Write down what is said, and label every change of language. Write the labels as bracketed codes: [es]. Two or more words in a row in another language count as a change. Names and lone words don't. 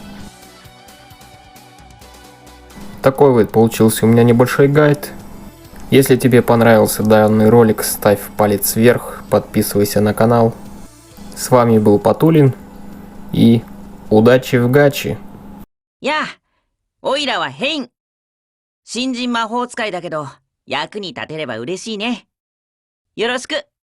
[ru] Такой вот получился у меня небольшой гайд. Если тебе понравился данный ролик, ставь палец вверх, подписывайся на канал. С вами был Патулин и удачи в гачи! [ja] やあ、おいらはヘイン。新人魔法使いだけど、役に立てれば嬉しいね。よろしく。